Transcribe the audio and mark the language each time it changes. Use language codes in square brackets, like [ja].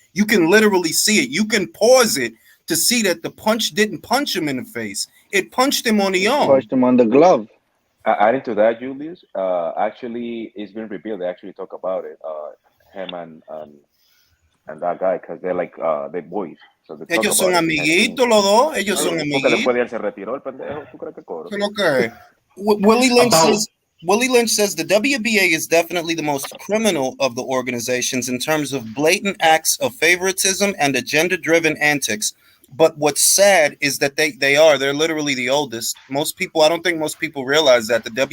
[en] You can literally see it. You can pause it to see that the punch didn't punch him in the face. It punched him on the arm. Punched him on the glove. Adding to that, Julius, actually, it's been revealed. They actually talk about it. Him and that guy, because they're like they're boys. So they [es] Ellos son amiguitos los dos. Ellos son Porque amiguitos. después de él se retiró el pendejo. ¿Tú crees que coro? [en] Okay. Willie Lynch says the WBA is definitely the most criminal of the organizations in terms of blatant acts of favoritism and agenda-driven antics. But what's sad is that they're literally the oldest. I don't think most people realize that the WBA.